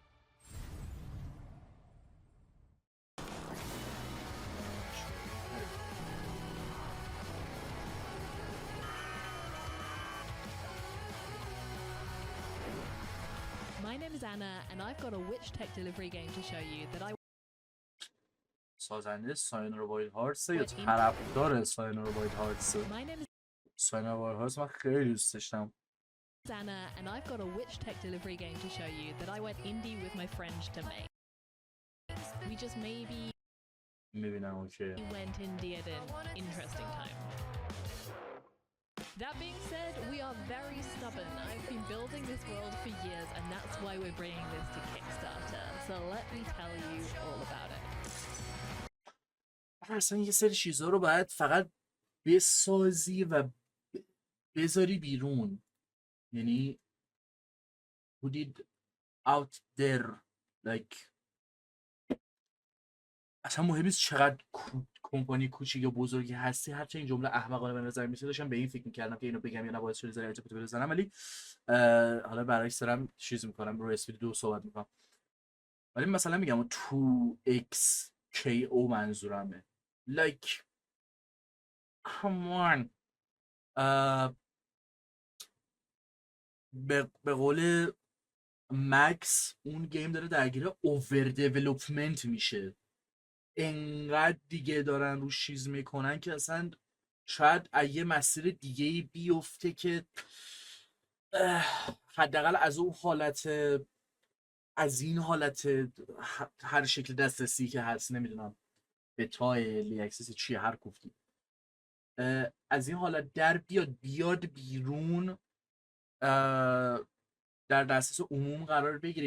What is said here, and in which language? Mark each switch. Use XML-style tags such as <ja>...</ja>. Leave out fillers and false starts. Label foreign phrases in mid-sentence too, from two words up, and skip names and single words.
<en>My name is Anna, and I've got a Witch Tech delivery game to show you that I</en> <fa>سازنده ساینر وایلد هارتس یا طرفدار ساینر وایلد هارتس؟</fa> <en>My name is</en> <fa>ساینر وایلد هارتس من خیلی دوست داشتم.</fa> <en>Anna, and I've got a Witch Tech delivery game to show you that I went indie with my friends to make. We just maybe</en> <fa>میبینم اوکی.</fa> <en>went indie at an interesting time. That being said, we are very stubborn. I've been building this world for years, and that's why we're bringing this to Kickstarter. So let me tell you all about it.</en> <fa>اصلا یه سری چیزها رو باید فقط بسازی و بذاری بیرون. یعنی</fa> <en>put it out there like</en> <fa>اصلا مهم نیست چقدر کمپانی کوچیک یا بزرگی هستی. هرچند این جمله احمقانه به نظر میاد داشتم به این فکر میکردم که اینو بگم یا نباید چه ذره ارتباطی بزنم، ولی حالا برعکس دارم چیز میکنم رو اسپید 2 صحبت میکنم. ولی مثلا میگم 2XKO منظورمه</fa> <en>like come on.</en> <fa>به قول مکس اون گیم داره درگیر</fa> <en>over development</en> <fa>میشه. انقدر دیگه دارن روش چیز میکنن که اصلا شاید یه مسیر دیگه بیفته که حداقل از اون حالت، از این حالت هر شکل دسترسی که هست، نمیدونم بتای لیاکسس چیه هر گفتی، از این حالت در بیاد بیرون، در دسترس عموم قرار بگیره.</fa>